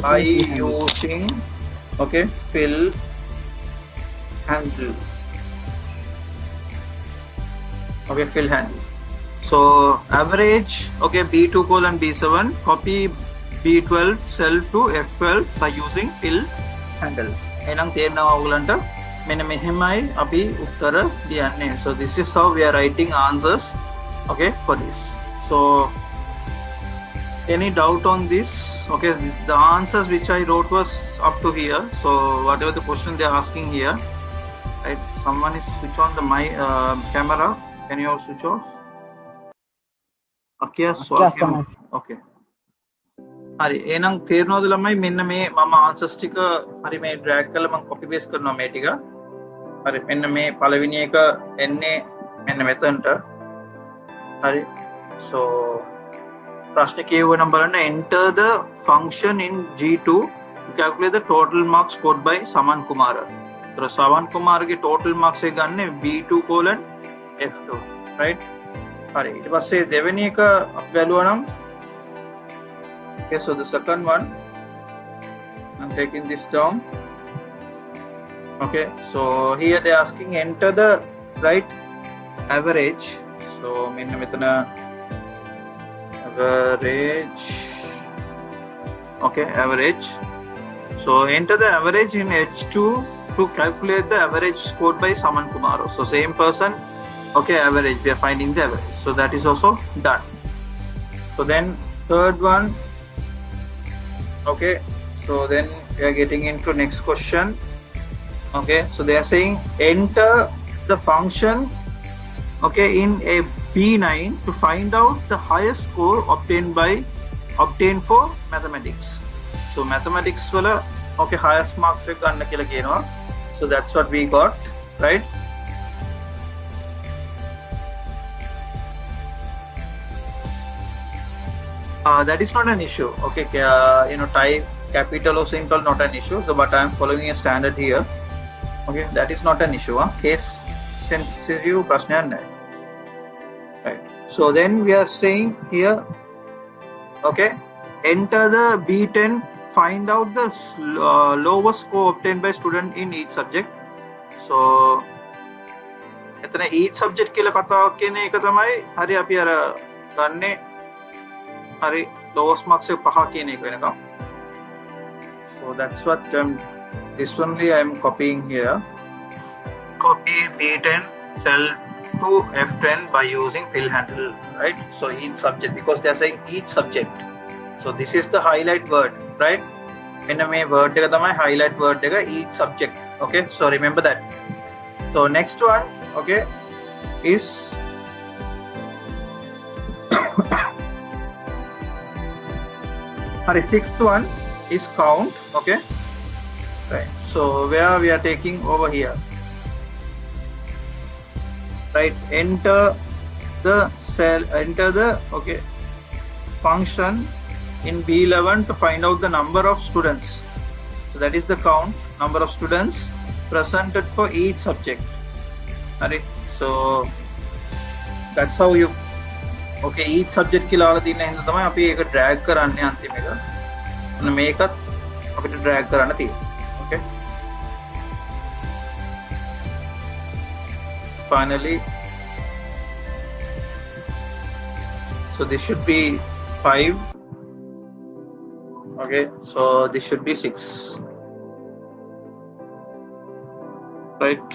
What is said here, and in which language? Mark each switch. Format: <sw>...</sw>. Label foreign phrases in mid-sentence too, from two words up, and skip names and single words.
<en>using okay fill handle okay fill handle so average okay B2 colon B7 copy B12 cell to F12 by using fill handle</en> <si>එහෙනම් තේරෙනවා ඔයගලන්ට මෙන්න මෙහෙමයි අපි උත්තර ලියන්නේ</si> <en>so this is how we are writing answers okay for this so any doubt on this okay the answers which I wrote was up to here so whatever the question they are asking here right someone is switch on the my camera can you all switch off okay so okay</en> <si>හරි එහෙනම් තේරෙනවද ළමයි මෙන්න මේ මම answers ටික හරි මේ drag කරලා මම</si> <en>copy paste</en> <si>කරනවා මේ ටික හරි මෙන්න මේ පළවෙනි එක එන්නේ මෙන්න මෙතනට හරි so ප්‍රශ්න කියවනම් බලන්න</si> <en>enter the function in G2 to calculate the total marks scored by Saman Kumar. So Saman Kumar के total marks</en> <si>එක ගන්න</si> <en>B2 colon F2 right</en> <si>හරි ඊට පස්සේ දෙවෙනි එක අපි බලුවා නම්</si> <en>okay so the second one I'm taking this down okay so here they are asking enter the right average so</en> <si>මෙන්න මෙතන</si> <en>average okay average so enter the average in H2 to calculate the average scored by Saman Kumar so same person okay average we are finding the average so that is also done so then third one okay so then we are getting into next question okay so they are saying enter the function okay in a B9 to find out the highest score obtained for mathematics so mathematics wala okay highest marks</en> <si>එක ගන්න කියලා කියනවා</si> <en>so that's what we got right that is not an issue okay type capital or simple not an issue so but I am following a standard here okay that is not an issue case sensitive</en> <si>ප්‍රශ්නයක් නැහැ</si> <en>right so then we are saying here Okay, enter the B10, find out the lowest score obtained by student in each subject.</en> <si>So එතන</si> <en>each subject</en> <si>කියලා කතාවක් කියන එක තමයි හරි අපි අර ගන්නේ හරි lowest marks එක 5 කියන එක වෙනකම්.</si> <en>So that's what this only I am copying here. Copy B10 cell to F10 by using fill handle, right? So each subject, because they are saying each subject. So this is the highlight word, right?</en> <si>මෙන්න මේ word එක තමයි</si> <en>highlight word</en> <si>එක,</si> <en>each subject. Okay, so remember that. So next one, okay, is sorry, sixth one is count. Okay, right. So where we are taking over here, right? Enter the cell, enter the okay function in B11 to find out the number of students. So that is the count, number of students presented for each subject. Alright, so that's how you okay each subject</en> <si>කියලා අහලා තියෙන හින්දා තමයි අපි ඒක drag කරන්නේ අන්තිම එක. අන්න මේකත් අපිට drag කරන්න තියෙනවා.</si> <en>Okay. Finally, so this should be 5. Okay, so this should be 6. Right.</en>